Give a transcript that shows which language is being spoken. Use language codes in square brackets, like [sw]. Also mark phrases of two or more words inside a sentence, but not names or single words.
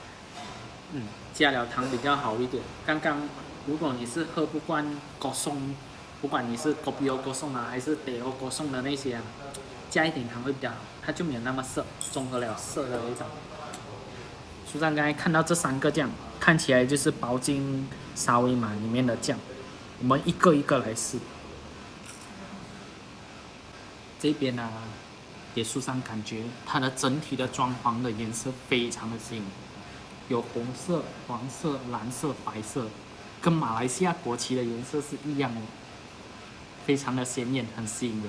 [zh] 加了糖比较好一点。刚刚如果你是喝不惯果松不管你是 [ms] kopi o kosong [zh] 啊，还是 [ms] teh o kosong [zh] 的那些啊，加一点糖会比较好，它就没有那么涩，综合了涩的味道。苏珊刚才看到这3个酱，看起来就是包进沙威玛里面的酱，我们一个一个来试。这边呢、给苏珊感觉它的整体的装潢的颜色非常的吸引，有红色、黄色、蓝色、白色，跟马来西亚国旗的颜色是一样的，非常的鲜艳，很吸引人。